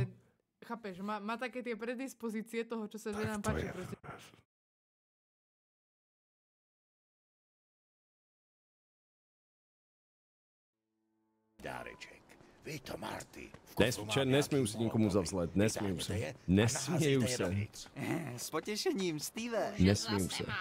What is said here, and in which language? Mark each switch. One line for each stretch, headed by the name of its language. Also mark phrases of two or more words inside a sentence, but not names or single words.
Slovak: Chápeš, má také tie predispozície toho, čo sa ženám páči. Proste.
Czech: Dáreček. Vy to, Marty. Nesmím si nikomu zavzlet, nesmím se. Nesměju se. S potěšením, Steve. Nesmím se.